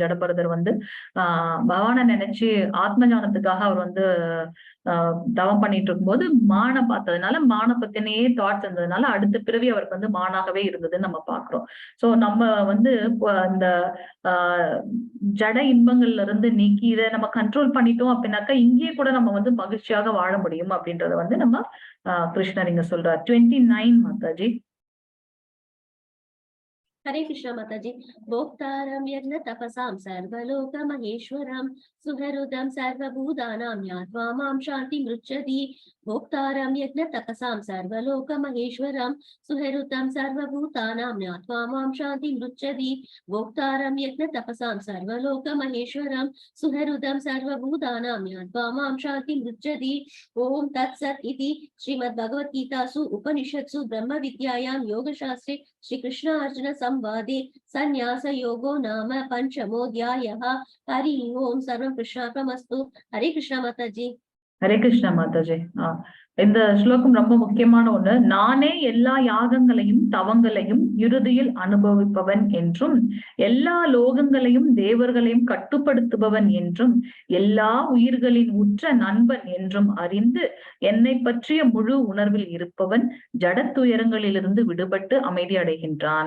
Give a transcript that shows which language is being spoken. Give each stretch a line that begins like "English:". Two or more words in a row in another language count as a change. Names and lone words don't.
Tamil: ஜடபரதர் வந்து பகவானை நினைச்சு ஆத்ம ஞானத்துக்காக அவர் வந்து தவம் பண்ணிட்டு இருக்கும்போது மானை பார்த்ததுனால, மான பத்தினையே தாட்ஸ் இருந்ததுனால அடுத்த பிறவி அவருக்கு வந்து மானாகவே இருந்ததுன்னு நம்ம பாக்குறோம். சோ நம்ம வந்து இந்த ஜட இன்பங்கள்ல இருந்து நீக்கி இதை நம்ம கண்ட்ரோல் பண்ணிட்டோம் அப்படின்னாக்கா இங்கேயே கூட நம்ம வந்து மகிழ்ச்சியாக வாழ முடியும் அப்படின்றத வந்து நம்ம கிருஷ்ணர் இங்க சொல்றார். 29 மாதாஜி.
Hindi: हरे कृष्ण माता जी।
Sanskrit: भोक्तारं यज्ञ तपसां सर्वलोक महेश्वरं सुहृदं सर्वभूतानां ज्ञात्वा मां शान्तिमृच्छति। भोक्तारं यज्ञ तपसां सर्वलोक महेश्वरं सुहृदं सर्वभूतानां ज्ञात्वा मां शान्तिमृच्छति। भोक्तारं यज्ञ तपसां सर्वलोक महेश्वरं सुहृदं सर्वभूतानां ज्ञात्वा मां शान्तिमृच्छति। ओम तत्सत् इति श्रीमद्भगवद्गीतासु उपनिषत्सु ब्रह्मविद्यायां योगशास्त्रे श्री कृष्ण अर्जुन संवादे संन्यास योगो नाम पंचमोऽध्यायः। हरि ओम सर्वं कृष्णार्पणमस्तु।
Hindi: हरे कृष्ण माता जी।
Tamil: ஹரே கிருஷ்ண மாதாஜி. இந்த ஸ்லோகம் ரொம்ப முக்கியமான ஒண்ணு. நானே எல்லா யாகங்களையும் தவங்களையும் இறுதியில் அனுபவிப்பவன் என்றும், எல்லா லோகங்களையும் தேவர்களையும் கட்டுப்படுத்துபவன் என்றும், எல்லா உயிர்களின் உற்ற நண்பன் என்றும் அறிந்து என்னை பற்றிய முழு உணர்வில் இருப்பவன் ஜடத்துயரங்களிலிருந்து விடுபட்டு அமைதி அடைகின்றான்.